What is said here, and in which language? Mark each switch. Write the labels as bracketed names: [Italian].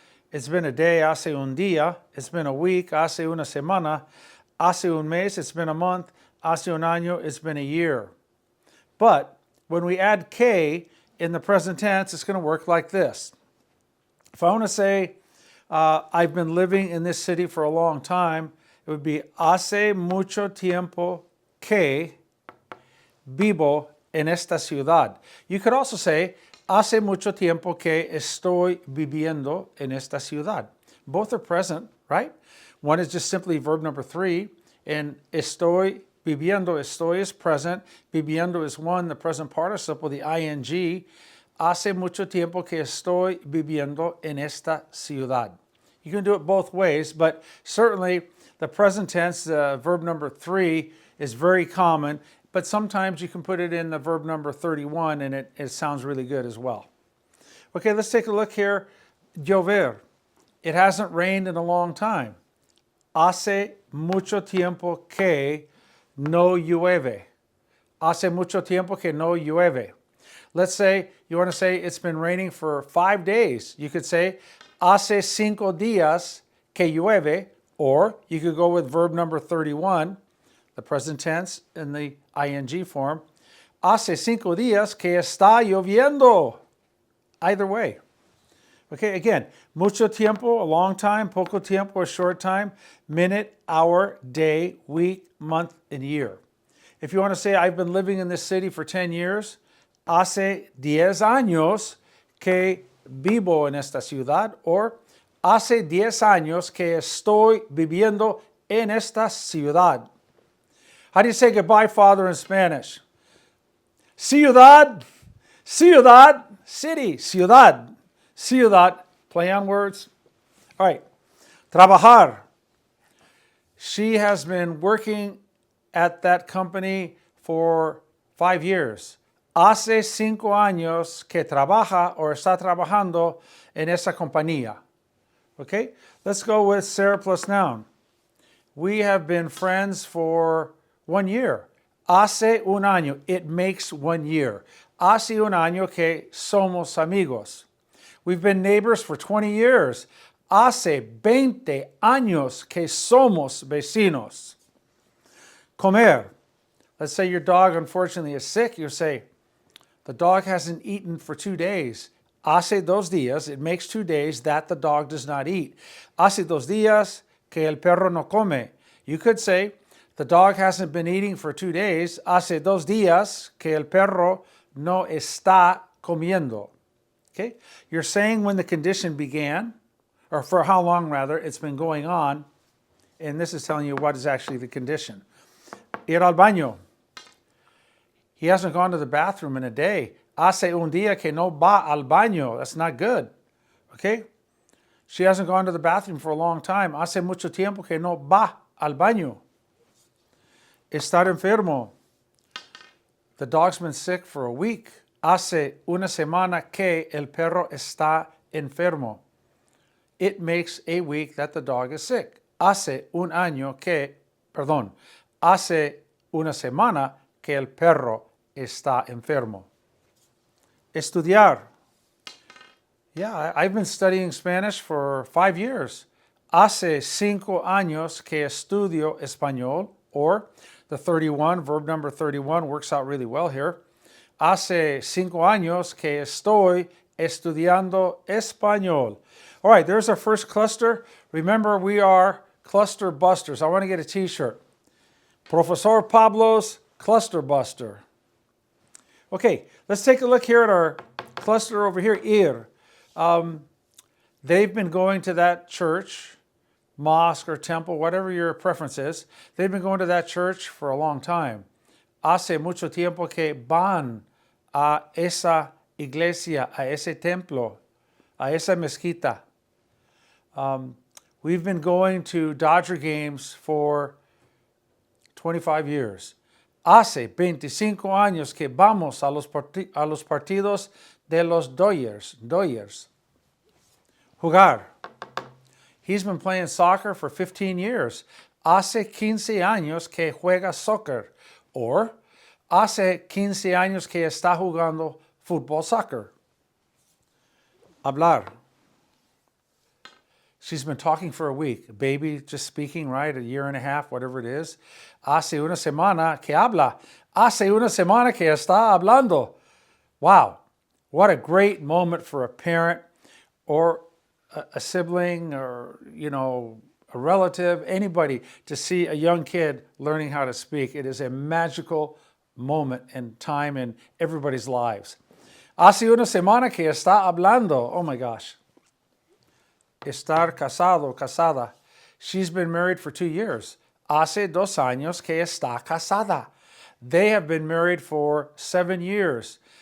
[English] It's been a day, [Spanish] hace un día. [English] It's been a week, [Spanish] hace una semana. Hace un mes, [English] it's been a month. [Spanish] Hace un año, [English] it's been a year. But when we add que in the present tense, it's going to work like this. If I want to say, I've been living in this city for a long time, it would be [Spanish] hace mucho tiempo que vivo en esta ciudad. [English] You could also say, [Spanish] hace mucho tiempo que estoy viviendo en esta ciudad. [English] Both are present, right? One is just simply verb number 3, and [Spanish] estoy viviendo, [English] estoy is present, viviendo is one, the present participle, the ing. [Spanish] Hace mucho tiempo que estoy viviendo en esta ciudad. [English] You can do it both ways, but certainly the present tense, verb number 3, is very common, but sometimes you can put it in the verb number 31 and it sounds really good as well. Okay, let's take a look here. Llover. It hasn't rained in a long time. [Spanish] Hace mucho tiempo que no llueve. Hace mucho tiempo que no llueve. [English] Let's say you want to say it's been raining for 5 days. You could say [Spanish] hace 5 días que llueve, [English] or you could go with verb number 31, the present tense in the ing form. [Spanish] Hace 5 días que está lloviendo. [English] Either way. Okay, again, [Spanish] mucho tiempo, [English] a long time, [Spanish] poco tiempo, [English] a short time, minute, hour, day, week, month, and year. If you want to say, I've been living in this city for 10 years, [Spanish] hace 10 años que vivo en esta ciudad, [English] or [Spanish] hace 10 años que estoy viviendo en esta ciudad. [English] How do you say goodbye, Father, in Spanish? [Spanish] Ciudad, ciudad, city, ciudad. [English] Ciudad, play on words. All right, trabajar. She has been working at that company for 5 years. [Spanish] Hace 5 años que trabaja or está trabajando en esa compañía. [English] Okay, let's go with Sarah plus noun. We have been friends for 1 year. [Spanish] Hace un año, [English] it makes 1 year. [Spanish] Hace un año que somos amigos. [English] We've been neighbors for 20 years. [Spanish] Hace 20 años que somos vecinos. Comer. [English] Let's say your dog unfortunately is sick. You say, the dog hasn't eaten for 2 days. [Spanish] Hace 2 días, [English] it makes 2 days that the dog does not eat. [Spanish] Hace 2 días que el perro no come. [English] You could say, the dog hasn't been eating for 2 days. [Spanish] Hace 2 días que el perro no está comiendo. [English] Okay? You're saying when the condition began, or for how long rather, it's been going on, and this is telling you what is actually the condition. [Spanish] Ir al baño. [English] He hasn't gone to the bathroom in a day. [Spanish] Hace un día que no va al baño. [English] That's not good. Okay? She hasn't gone to the bathroom for a long time. [Spanish] Hace mucho tiempo que no va al baño. Estar enfermo. [English] The dog's been sick for a week. [Spanish] Hace una semana que el perro está enfermo. [English] It makes a week that the dog is sick. [Spanish] Hace un año que, hace una semana que el perro está enfermo. Estudiar. [English] Yeah, I've been studying Spanish for 5 years. [Spanish] Hace 5 años que estudio español, [English] or the 31, verb number 31 works out really well here. [Spanish] Hace 5 años que estoy estudiando español. [English] All right, there's our first cluster. Remember, we are cluster busters. I want to get a t-shirt. Profesor Pablo's Cluster Buster. Okay, let's take a look here at our cluster over here, ir. They've been going to that church, mosque or temple, whatever your preference is. They've been going to that church for a long time. [Spanish] Hace mucho tiempo que van a esa iglesia, a ese templo, a esa mezquita. [English] We've been going to Dodger games for 25 years. [Spanish] Hace 25 años que vamos a los partidos de los Dodgers. Jugar. [English] He's been playing soccer for 15 years. [Spanish] Hace 15 años que juega soccer. Or, hace 15 años que está jugando fútbol soccer. Hablar. [English] She's been talking for a week. A baby just speaking, right? A year and a half, whatever it is. [Spanish] Hace una semana que habla. Hace una semana que está hablando. [English] Wow. What a great moment for a parent or a sibling or, a relative, anybody, to see a young kid learning how to speak. It is a magical moment and time in everybody's lives. [Spanish] Hace una semana que está hablando. [English] Oh my gosh. [Spanish] Estar casado, casada. [English] She's been married for 2 years. [Spanish] Hace 2 años que está casada. [English] They have been married for 7 years.